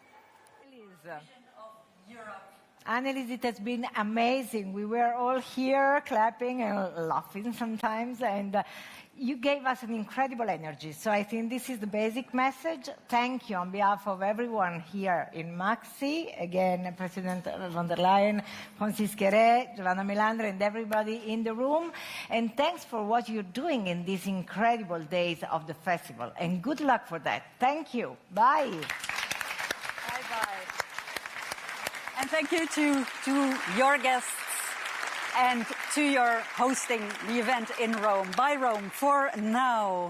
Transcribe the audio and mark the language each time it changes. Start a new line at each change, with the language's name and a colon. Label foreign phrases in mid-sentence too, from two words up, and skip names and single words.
English: Annelies, it has been amazing. We were all here clapping and laughing sometimes, and you gave us an incredible energy. So I think this is the basic message. Thank you on behalf of everyone here in MAXXI, again, President von der Leyen, Francis Kéré, Giovanna Melandri, and everybody in the room. And thanks for what you're doing in these incredible days of the festival. And good luck for that. Thank you. Bye. Bye-bye. And thank you to your guests and to your hosting the event in Rome, by Rome, for now.